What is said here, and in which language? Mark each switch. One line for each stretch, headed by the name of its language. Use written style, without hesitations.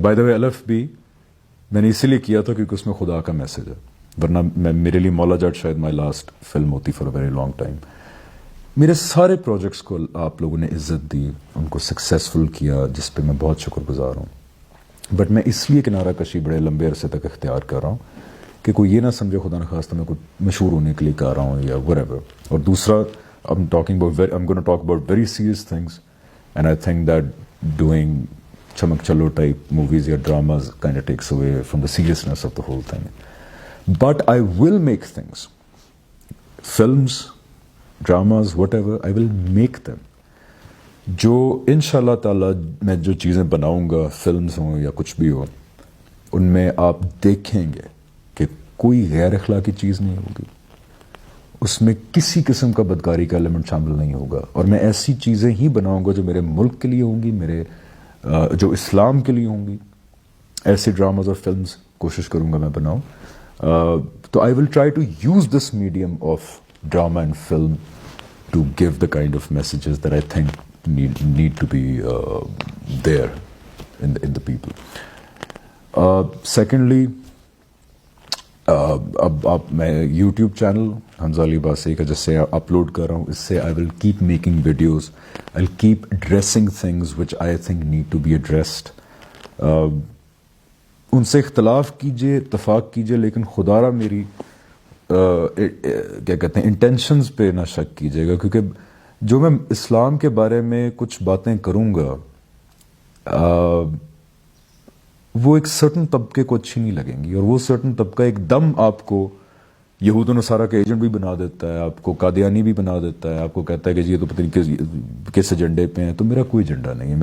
Urdu: By the وے الف بھی میں نے اسی لیے کیا تھا کیونکہ اس میں خدا کا میسج ہے، ورنہ میرے لیے مولا جٹ شاید
English: my last film
Urdu: ہوتی
English: For a very long time.
Urdu: میرے سارے پروجیکٹس کو آپ لوگوں نے عزت دی، ان کو سکسیزفل کیا، جس پہ میں بہت شکر گزار ہوں. بٹ میں اس لیے کنارہ کشی بڑے لمبے عرصے تک اختیار کر رہا ہوں کہ کوئی یہ نہ سمجھے خدا نخواستہ میں کوئی مشہور ہونے کے لیے کر رہا ہوں یا whatever. اور دوسرا
English: I'm going to talk about very serious things, and I think that doing chamak chalo type movies or dramas kind of takes away from the seriousness of the whole thing. But I will make things, films, dramas, whatever, I will make them.
Urdu: جو انشاءاللہ تعالیٰ میں جو چیزیں بناؤں گا، films ہوں یا کچھ بھی ہو، ان میں آپ دیکھیں گے کہ کوئی غیر اخلاقی چیز نہیں ہوگی، اس میں کسی قسم کا بدکاری کا ایلیمنٹ شامل نہیں ہوگا. اور میں ایسی چیزیں ہی بناؤں گا جو میرے ملک کے لیے ہوں گی، میرے جو اسلام کے لیے ہوں گی. ایسی ڈراماز اور فلمز کوشش کروں گا میں بناؤں.
English: تو I will try to use this medium of drama and film to give the kind of messages that I think need to be there in the people.
Urdu: Secondly, اب میں یوٹیوب چینل حمزہ علی باسی کا جس سے اپلوڈ کر رہا ہوں، اس سے
English: I will keep making videos. I'll keep addressing things which I think need to be addressed.
Urdu: ان سے اختلاف کیجئے، اتفاق کیجئے، لیکن خدا را میری کیا کہتے ہیں انٹینشنز پہ نہ شک کیجئے گا، کیونکہ جو میں اسلام کے بارے میں کچھ باتیں کروں گا وہ ایک سرٹن طبقے کو اچھی نہیں لگیں گی، اور وہ سرٹن طبقہ ایک دم آپ کو یہود و نصارہ کا ایجنٹ بھی بنا دیتا ہے، آپ کو قادیانی بھی بنا دیتا ہے، آپ کو کہتا ہے کہ یہ تو پتہ نہیں کس ایجنڈے پہ ہیں. تو میرا کوئی ایجنڈا نہیں ہے.